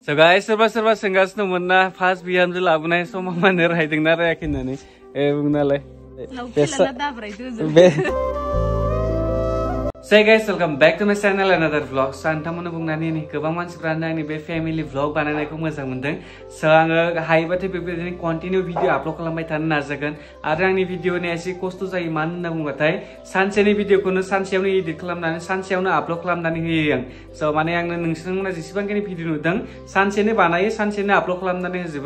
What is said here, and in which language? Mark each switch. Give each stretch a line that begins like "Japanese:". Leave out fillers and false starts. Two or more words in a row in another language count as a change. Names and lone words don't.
English: So guys,
Bodo: serba senggasno mena fast bihamjo labunaय समाव मानो रायदोंना रायाखै होननानै बुंनालाय
English: So guys, welcome back to my channel another vlog. So
Bodo: नोंथांमोननो बुंनानै नि गोबां मानसिफ्रानो आंनि बे फेमिलि vlog बानायनायखौ मोजां मोनदों. So आङो हायोबाथाय बेबायदिनो
English: continue video upload
Bodo: खालामबाय थानो नाजागोन. आरो आंनि भिडिअनि एसे खस्थ' जायो मानो होनना बुंबाथाय सानसेनि भिडिअखौनो सानसेयावनो एडिट खालामनानै सानसेयावनो आपल'ड खालामनानै होयो आं. So माने आंनो नोंसोरमोना जेसेबांखिनि भिडिअ नुदों सानसेनो बानायो सानसेनो आपल'ड खालामनानै होजोबो.